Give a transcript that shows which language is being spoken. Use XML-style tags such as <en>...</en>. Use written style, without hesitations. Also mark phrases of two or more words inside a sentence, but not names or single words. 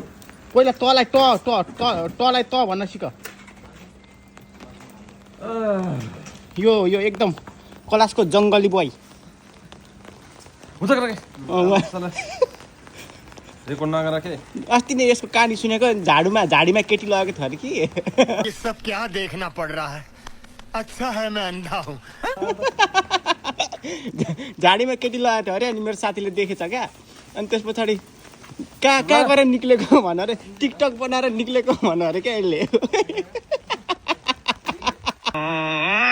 <ne>पहिला तँलाई तँलाई त भन्न सिक यो एकदम कलासको जङ्गली बोय हुन्छ रेकर्ड नगर के अस्ति नै यसको कहानी सुनेको झाडीमा केटी लगेको थियो अरे कि</ne> <hi>ये सब क्या देखना पड़ रहा है अच्छा है मैं अंधा हूँ</hi> <ne>झाडीमा केटी लगाएको थियो अरे अनि मेरो साथीले देखेछ क्या अनि त्यस पछाडि कहाँ गएर निक्लेको भन अरे टिकटक बनाएर निक्लेको भन अरे क्या यसले</ne>